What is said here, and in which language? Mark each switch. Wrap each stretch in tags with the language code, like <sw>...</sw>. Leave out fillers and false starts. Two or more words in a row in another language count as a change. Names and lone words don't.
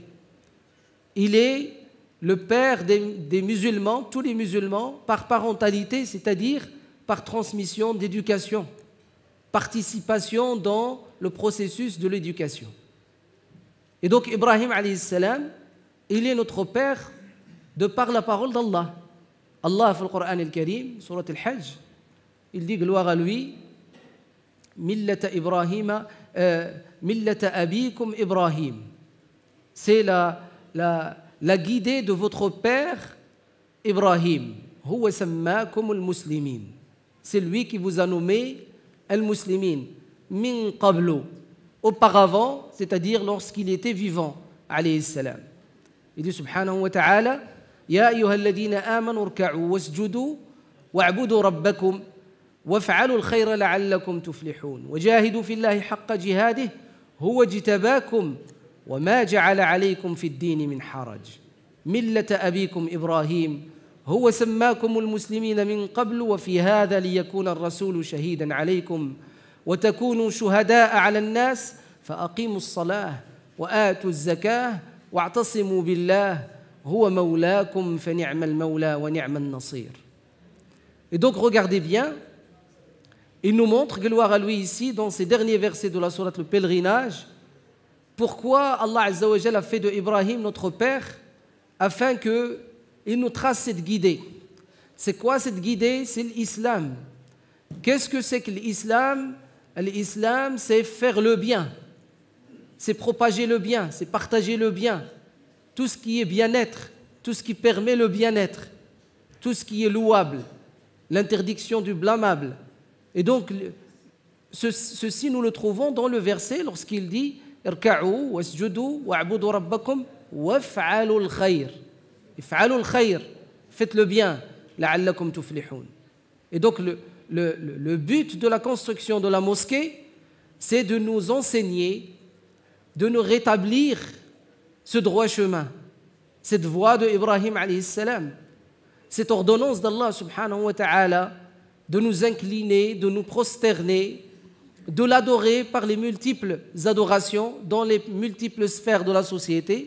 <fr>Il est le père des musulmans, tous les musulmans, par parentalité, c'est-à-dire par transmission d'éducation, participation dans le processus de l'éducation. Et donc Ibrahim</fr> <ar>عليه السلام,</ar> <fr>il est notre père de par la parole d'Allah. Allah, dans le Coran al-Karim,</fr> <ar>سورة الحج,</ar> <fr>il dit gloire à lui,</fr> <ar>ملة إبراهيم ملة أبيكم إبراهيم.</ar> <fr>C'est la guidée de votre père Ibrahim.</fr> <ar>هو سماكم المسلمين.</ar> <fr>C'est lui qui vous a nommé al-muslimin.</fr> <ar>من قبل.</ar> <fr>Auparavant, c'est-à-dire lorsqu'il était vivant,</fr> <ar>عليه السلام.</ar> <fr>Il dit</fr> <ar>سبحانه وتعالى يا أيها الذين آمنوا اركعوا واسجدوا واعبدوا ربكم وافعلوا الخير لعلكم تفلحون وجاهدوا في الله حق جهاده هو اجتباكم وما جعل عليكم في الدين من حرج ملة أبيكم إبراهيم هو سماكم المسلمين من قبل وفي هذا ليكون الرسول شهيدا عليكم وتكونوا شهداء على الناس فأقيموا الصلاة وآتوا الزكاة واعتصموا بالله هو مولاكم فنعم المولى ونعم النصير.</ar> <fr>Et donc regardez bien, il nous montre, gloire à lui ici, dans ces derniers versets de la sourate le pèlerinage, pourquoi Allah</fr> <ar>عز وجل</ar> <fr>a fait de Ibrahim notre père, afin qu'il nous trace cette guidée. C'est quoi cette guidée? C'est l'islam. Qu'est-ce que c'est que l'islam? L'islam, c'est faire le bien, c'est propager le bien, c'est partager le bien, tout ce qui est bien-être, tout ce qui permet le bien-être, tout ce qui est louable, l'interdiction du blâmable. Et donc, ceci nous le trouvons dans le verset lorsqu'il dit «</fr> <ar>اركعوا واسجدوا واعبدوا ربكم وافعلوا الخير افعلوا الخير,</ar> <fr>faites le bien,</fr> <ar>لعلكم تفلحون.</ar> <fr>Et donc, le but de la construction de la mosquée, c'est de nous enseigner, de nous rétablir ce droit chemin, cette voie de Ibrahim</fr> <ar>عليه السلام,</ar> <fr>cette ordonnance d'Allah</fr> <ar>سبحانه وتعالى,</ar> <fr>de nous incliner, de nous prosterner, de l'adorer par les multiples adorations dans les multiples sphères de la société.</fr>